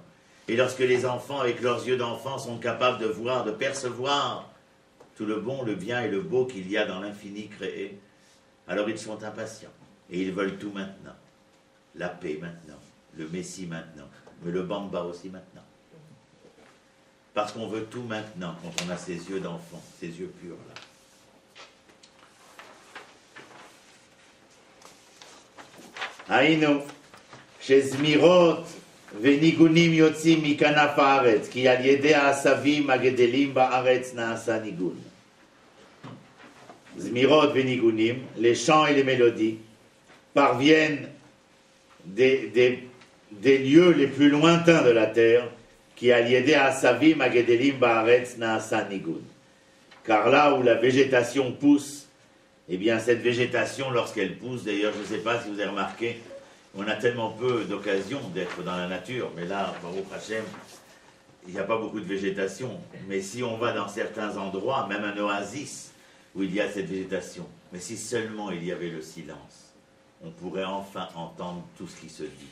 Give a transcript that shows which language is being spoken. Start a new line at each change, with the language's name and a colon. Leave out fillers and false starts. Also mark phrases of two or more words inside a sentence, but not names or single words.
French: Et lorsque les enfants, avec leurs yeux d'enfant, sont capables de voir, de percevoir tout le bon, le bien et le beau qu'il y a dans l'infini créé, alors ils sont impatients. Et ils veulent tout maintenant. La paix maintenant, le Messie maintenant, mais le Bamba aussi maintenant. Parce qu'on veut tout maintenant, quand on a ses yeux d'enfant, ses yeux purs là.
Hebrew: היינו, שזמירות וניגונים יוצאים מכנף הארץ, כי על ידי העשבים הגדלים בארץ נעשה ניגון. זמירות וניגונים,
French: les chants et les mélodies, parviennent des lieux les plus lointains de la terre, qui
Hebrew: על ידי העשבים הגדלים בארץ נעשה ניגון.
French: Car là où la végétation pousse, eh bien, cette végétation, lorsqu'elle pousse, d'ailleurs, je ne sais pas si vous avez remarqué, on a tellement peu d'occasion d'être dans la nature, mais là,
Hebrew: ברוך השם,
French: il n'y a pas beaucoup de végétation. Mais si on va dans certains endroits, même un oasis, où il y a cette végétation, mais si seulement il y avait le silence, on pourrait enfin entendre tout ce qui se dit.